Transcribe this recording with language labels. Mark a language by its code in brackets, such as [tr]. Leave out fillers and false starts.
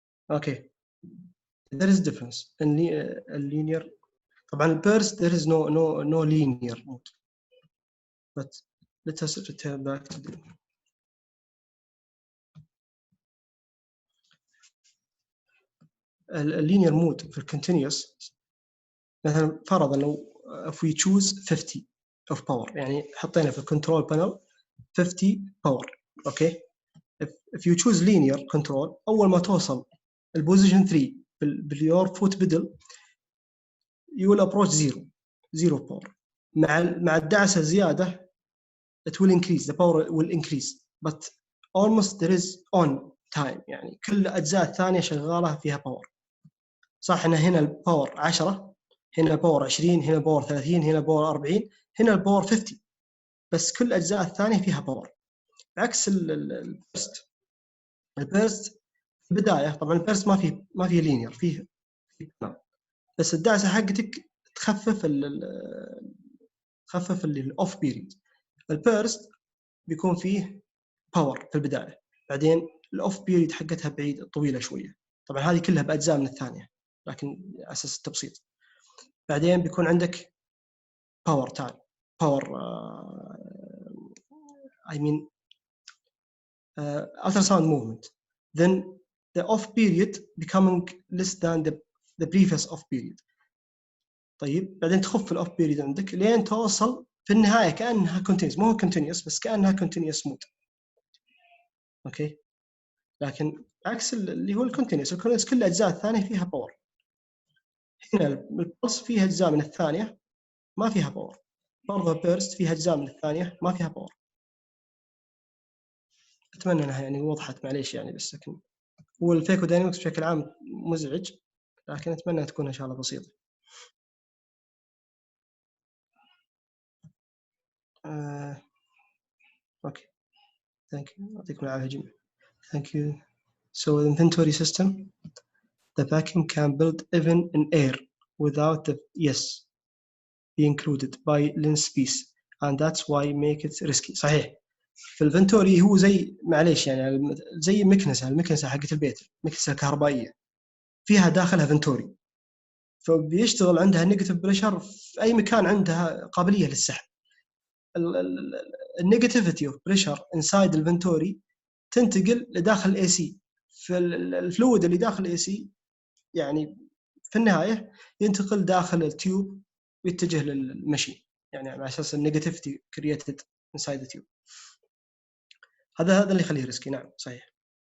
[en] Okay, there is difference in linear. [ar] طبعا البيرست [en] there is no linear mode, but let us return back to the linear mode في continuous. [ar] مثلا فرضا لو [en] if we choose 50 of power، [ar] يعني حطينا في الكنترول بانل 50 power. [en] okay, if you choose linear control، [ar] أول ما توصل البوزيشن 3 باليور فوت بدل [en] you will approach zero power. [ar] مع الدعسة الزيادة [en] it will increase, the power will increase, but almost there is on time. [ar] يعني كل الأجزاء الثانية شغالة فيها باور. صح إن هنا الباور 10، هنا الباور 20، هنا الباور 30، هنا الباور 40، هنا الباور 50، بس كل الأجزاء الثانية فيها باور. عكس البيرست في البداية، طبعا البيرست ما فيه لينير، فيه بس الدعسة حقتك تخفف الأوف بيريد. البيرست بيكون فيه باور في البداية، بعدين الأوف بيريد حقتها بعيد طويلة شوية. طبعا هذه كلها بأجزاء من الثانية، لكن أساس التبسيط. بعدين بيكون عندك باور تاني، باور [en] I mean ultrasound movement. Then the off period becoming less than the previous off period. [ar] طيب بعدين تخف الاوف بيريد عندك لين توصل في النهايه كانها كونتينيوس، مو كونتينيوس بس كانها كونتينيوس مود. اوكي، لكن عكس اللي هو الكونتينيوس كل الاجزاء الثانيه فيها باور. هنا البلس فيها اجزاء من الثانيه ما فيها باور، برضه البيرست فيها اجزاء من الثانيه ما فيها باور. اتمنى انها يعني وضحت، معليش يعني، بس لكن هو الفيكو داينامكس بشكل عام مزعج، لكن اتمنى تكون ان شاء الله بسيطه. اوكي، ثانك يو، يعطيكم العافيه جميعا. ثانك يو. [en] So the inventory system, the vacuum can build even in air without the be included by lens piece, and that's why make it risky. [ar] صحيح، في الفنتوري هو زي معليش يعني زي المكنسة حقت البيت، المكنسة الكهربائية فيها داخلها فنتوري، فبيشتغل عندها نيجاتيف بريشر في أي مكان عندها قابلية للسحب. النيجاتيفيتي اوف بريشر انسايد الفنتوري تنتقل لداخل الاي سي، في الفلويد اللي داخل الاي سي يعني في النهايه ينتقل داخل التيوب ويتجه للمشين، يعني على اساس النيجاتيفيتي كرييتد انسايد التيوب. هذا اللي يخليه ريسكي. نعم صحيح.